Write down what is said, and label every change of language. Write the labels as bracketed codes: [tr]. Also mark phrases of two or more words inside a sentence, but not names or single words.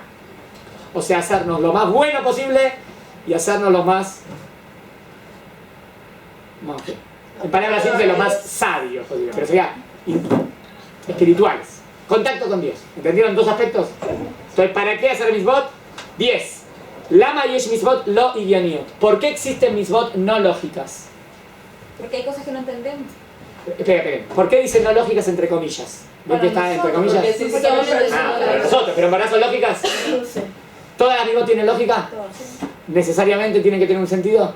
[es] O sea, hacernos lo más bueno posible y hacernos lo más... En palabras simples, lo más sabios posible. Pero sería espirituales. Contacto con Dios. ¿Entendieron dos aspectos? Entonces, ¿para qué hacer mitzvot? [he] 10. למה יש מצוות לא הגיוניות. [es] ¿Por qué existen mitzvot no lógicas? Porque hay cosas que no entendemos. Espera. ¿Por qué dicen no lógicas entre comillas? ¿Ven que está entre comillas? Porque sí somos personas. Para nosotros, pero en verdad son lógicas. ¿Todas las mitzvot tienen lógica? ¿Necesariamente tienen que tener un sentido?